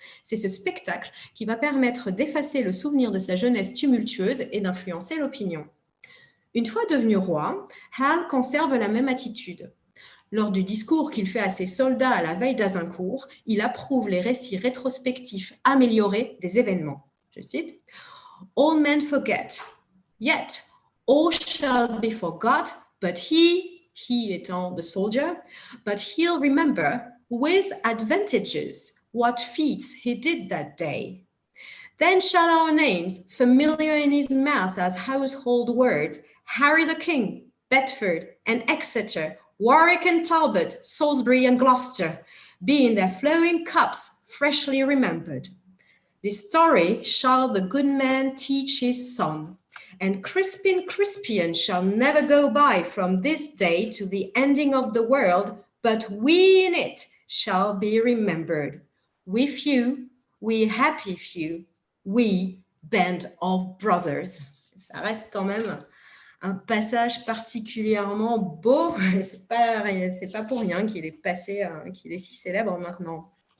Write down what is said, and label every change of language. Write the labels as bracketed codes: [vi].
[fr] C'est ce spectacle qui va permettre d'effacer le souvenir de sa jeunesse tumultueuse et d'influencer l'opinion. Une fois devenu roi, Hal conserve la même attitude. Lors du discours qu'il fait à ses soldats à la veille d'Azincourt, il approuve les récits rétrospectifs améliorés des événements. Je cite, [en] « All men forget. Yet, all shall be forgot, but he étant the soldier, but he'll remember with advantages what feats he did that day. Then shall our names, familiar in his mouth as household words, Harry the King, Bedford and Exeter, Warwick and Talbot, Salisbury and Gloucester, be in their flowing cups freshly remembered. This story shall the good man teach his son. And Crispian shall never go by from this day to the ending of the world, but we in it shall be remembered. We few, we happy few, we band of brothers. » [fr] Ça reste quand même un passage particulièrement beau. C'est pas pour rien qu'il est si célèbre maintenant.